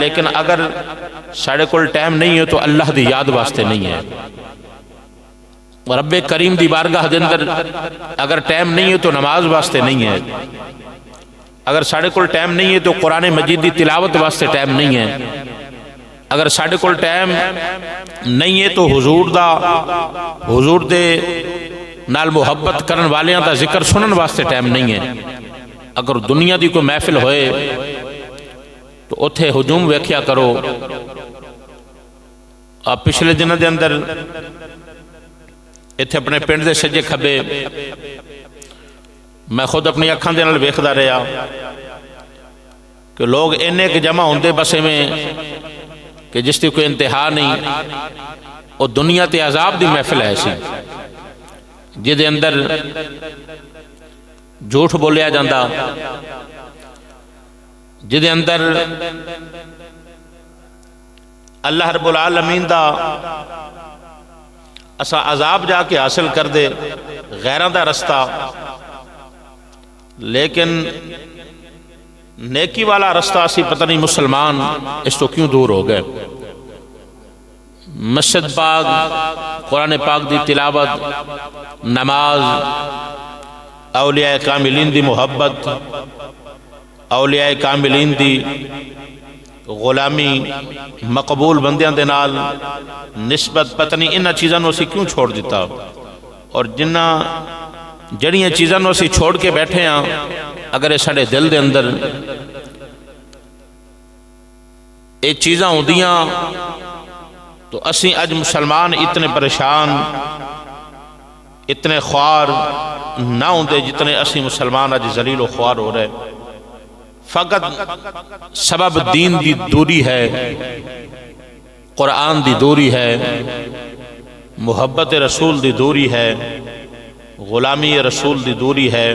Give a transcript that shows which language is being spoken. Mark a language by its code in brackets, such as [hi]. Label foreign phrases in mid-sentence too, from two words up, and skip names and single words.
[pa] لیکن اگر ساڑے کول ٹائم نہیں ہے تو اللہ دی یاد واسطے نہیں ہے. رب کریم دی بارگاہ دے اندر اگر ٹائم نہیں ہے تو نماز واسطے نہیں ہے. اگر ساڑے کول ٹائم نہیں ہے تو قرآن مجید دی تلاوت واسطے ٹائم نہیں ہے. اگر ساڑے کول ٹائم نہیں ہے تو حضور دے نال محبت کرن والیاں دا ذکر سنن واسطے ٹائم نہیں ہے. اگر دنیا دی کوئی محفل ہوئے تو اتھے ہجوم ویکھیا کرو. آپ پچھلے دنوں دے اندر اتھے اپنے پنڈ دے سجے کھبے میں خود اپنی اکھاں دے نال ویکھدا رہیا کہ لوگ انہیں کے جمع ہوندے بسے میں [ur] کہ جس کی کوئی انتہا نہیں. [pa] اور دنیا تے عذاب دی محفل ہے ایسی جدے اندر جھوٹ بولیا جاندہ, جدے اندر اللہ رب العالمین دا اسا عذاب جا کے حاصل کر دے غیران دا رستہ, لیکن نیکی والا رستہ اسی پتہ نہیں مسلمان اس تو کیوں دور ہو گئے. مسجد پاک, قرآن پاک دی تلاوت, نماز, اولیاء کاملین دی محبت, اولیاء کاملین دی غلامی, مقبول بندیاں دے نال نسبت, پتہ نہیں انہاں چیزاں نو اسی کیوں چھوڑ دیتا. اور جڑیاں چیزاں نو اسی چھوڑ کے بیٹھے ہیں اگر یہ ساڑے دل دے اندر یہ چیزاں ہوندیاں تو اسی اج مسلمان اتنے پریشان اتنے خوار نہ ہوندے جتنے اسی مسلمان اج ذلیل و خوار ہو رہے. فقط سبب دین دی دوری ہے, قرآن دی دوری ہے, محبت رسول دی دوری ہے, غلامی رسول دی دوری ہے.